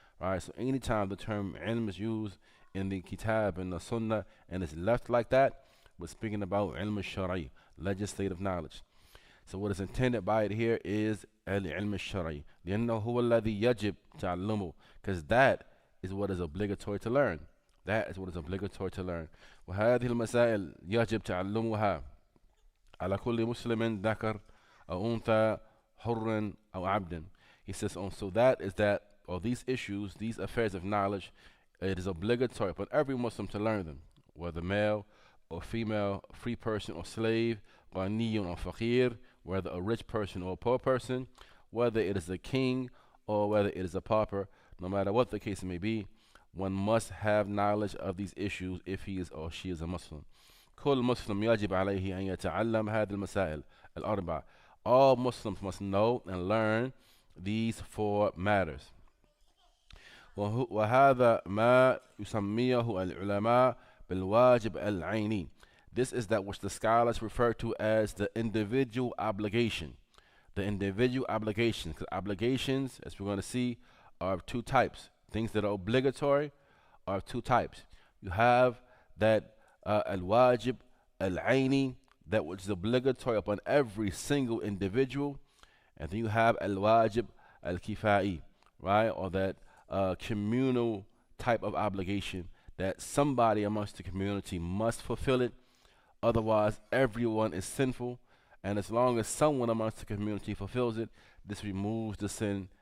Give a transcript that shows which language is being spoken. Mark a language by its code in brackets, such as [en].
[en] Alright, so anytime the term ilm is used in the kitab and the sunnah and it's left like that, we're speaking about ilm al-shari, legislative knowledge. So what is intended by it here is al-ilm al-shari. [ar] لأنه هو الذي يجب تعلمه, [en] because that is what is obligatory to learn. That is what is obligatory to learn. [ar] وهذه المسائل يجب تعلمها على كل مسلم ذكر أو أنثى حر أو عبد. [en] He says, so that is that, or these issues, these affairs of knowledge, it is obligatory upon every Muslim to learn them, whether male or female, free person or slave, ghaniyun or faqir, whether a rich person or a poor person, whether it is a king or whether it is a pauper. No matter what the case may be, one must have knowledge of these issues if he is or she is a Muslim. [ar] كل مسلم يجب عليه أن يتعلم هذه المسائل الأربع. [en] All Muslims must know and learn these four matters. [ar] وهذا ما يسميه العلماء بالواجب العيني. [en] This is that which the scholars refer to as the individual obligation. The individual obligation, because obligations, as we're going to see, are of two types. Things that are obligatory are of two types. You have that al-wajib al-aini, that which is obligatory upon every single individual, and then you have al-wajib al-kifai, right, or that communal type of obligation that somebody amongst the community must fulfill it, otherwise everyone is sinful, and as long as someone amongst the community fulfills it, this removes the sin